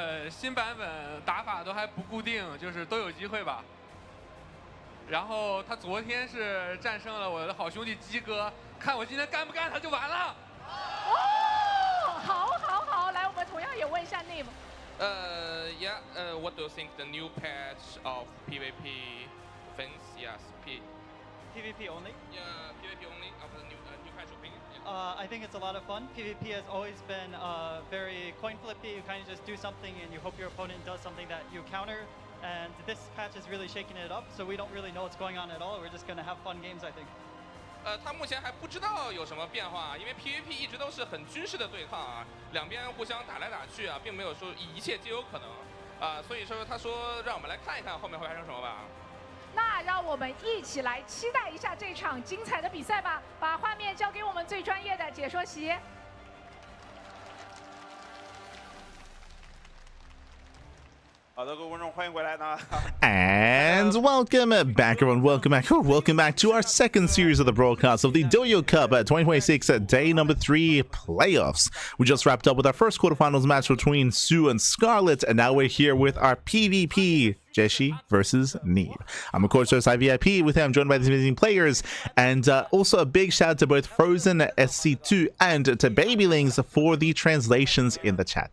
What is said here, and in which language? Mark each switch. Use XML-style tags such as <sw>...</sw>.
<zh>新版本打法都还不固定，就是都有机会吧。然后他昨天是战胜了我的好兄弟鸡哥，看我今天干不干他就完了。哦，好，来，我们同样也问一下 Neeb。</zh> <en>Yeah. What do you think the new patch of PvP things? Yes. PvP only? Yeah, PvP only of the new patch opinion. I think it's a lot of fun. PvP has always been very coin flippy. You kind of just do something and you hope your opponent does something that you counter. And this patch is really shaking it up, so we don't really know what's going on at all. We're just going to have fun games, I think.</en> <zh>他目前还不知道有什么变化，因为 PvP 一直都是很军事的对抗啊，两边互相打来打去啊，并没有说一切皆有可能啊，所以说他说让我们来看一看后面会发生什么吧。那让我们一起来期待一下这场精彩的比赛吧！把画面交给我们最专业的解说席。好的，各位观众，欢迎回来呢。</zh> <en>And welcome back, everyone. Welcome back to our second series of the broadcast of the Douyu Cup 2026 day number 3 playoffs. We just wrapped up with our first quarterfinals match between Sue and Scarlet, and now we're here with our PvP. JieShi versus Neeb. I'm of course host VIP. With him, I'm joined by these amazing players, and also a big shout out to both Frozen SC2 and to Babylings for the translations in the chat.</en>